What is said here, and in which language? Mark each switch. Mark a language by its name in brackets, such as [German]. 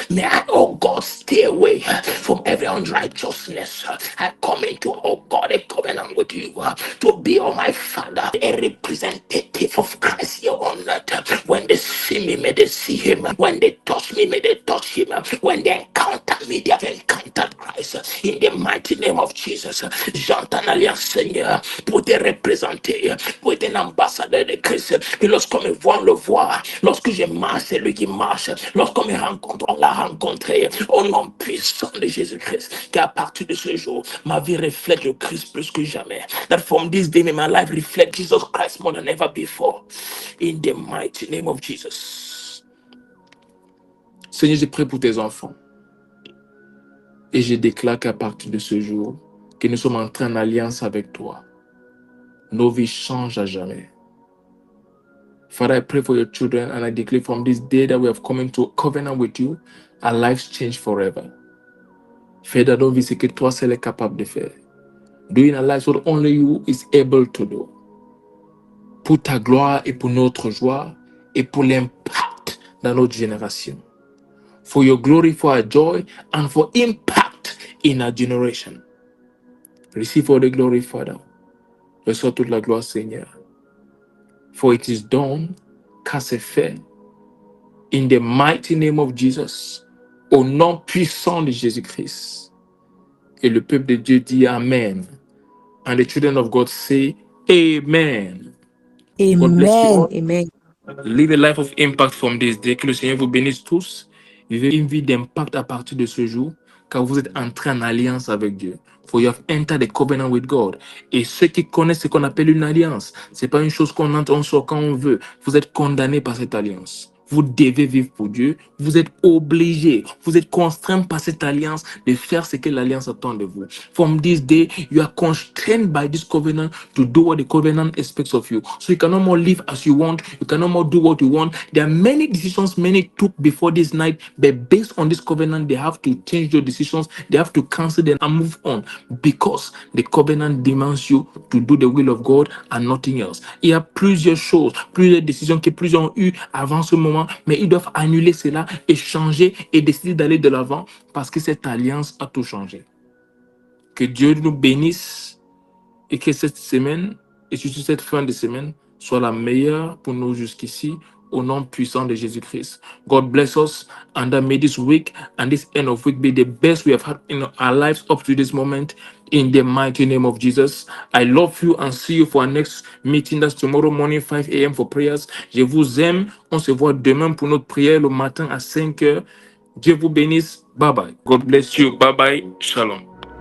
[English] May I, oh God, stay away from every unrighteousness. I come into, oh God, a covenant with you to be, oh my Father, a representative of Christ here on earth. When they see me, may they see him. When they touch me, may they touch him. When they encounter me, they have encountered Christ. In the mighty name of Jesus, [French] j'entends l'alliance, Seigneur, pour te représenter, pour être un ambassadeur de Christ. Et lorsqu'on me voit, on le voit. Lorsque je marche, c'est lui qui marche. Lorsqu'on me rencontre, on l'a rencontré. Au nom puissant de Jésus-Christ. Qu'à partir de ce jour, ma vie reflète le Christ plus que jamais. [English] That from this day, may my life reflect Jesus Christ more than ever before. In the mighty name of Jesus. [French] Seigneur, je prie pour tes enfants. Et je déclare qu'à partir de ce jour, que nous sommes entrés en alliance avec toi. Nos vies changent à jamais. [English] Father, I pray for your children and I declare from this day that we have come into a covenant with you, our lives change forever. [French] Fais dans nos vies ce que toi seul est capable de faire. [English] Do in our lives what only you is able to do. [French] pour ta gloire et pour notre joie et pour l'impact dans notre génération. [English] For your glory, for our joy, and for impact in our generation. Receive all the glory, Father. [French] Reçois toute la gloire, Seigneur. [English] For it is done, [French] car c'est fait. [English] In the mighty name of Jesus, [French] au nom puissant de Jésus-Christ. Et le peuple de Dieu dit Amen. [English] And the children of God say Amen. God bless you all. Amen. Live a life of impact from this day. [French] Que le Seigneur vous bénisse tous. Vivez une vie d'impact à partir de ce jour, car vous êtes entrés en alliance avec Dieu. [English] For you have entered a covenant with God. [French] Et ceux qui connaissent ce qu'on appelle une alliance, c'est pas une chose qu'on entre, on sort quand on veut. Vous êtes condamnés par cette alliance. Vous devez vivre pour Dieu. Vous êtes obligés. Vous êtes contraints par cette alliance de faire ce que l'alliance attend de vous. [English] From this day, you are constrained by this covenant to do what the covenant expects of you. So you can no more live as you want. You can no more do what you want. There are many decisions many took before this night, but based on this covenant, they have to change their decisions. They have to cancel them and move on because the covenant demands you to do the will of God and nothing else. [French] Il y a plusieurs choses, plusieurs décisions que plusieurs ont eues avant ce moment, mais ils doivent annuler cela et changer et décider d'aller de l'avant parce que cette alliance a tout changé. Que Dieu nous bénisse et que cette semaine et surtout cette fin de semaine soit la meilleure pour nous jusqu'ici au nom puissant de Jésus-Christ. [English] God bless us and may this week and this end of week be the best we have had in our lives up to this moment in the mighty name of Jesus. I love you and see you for our next meeting. That's tomorrow morning 5 a.m. for prayers. [French] Je vous aime. On se voit demain pour notre prière le matin à 5 heures. Dieu vous bénisse. Bye bye. [English] God bless you. [French] Bye bye. Shalom.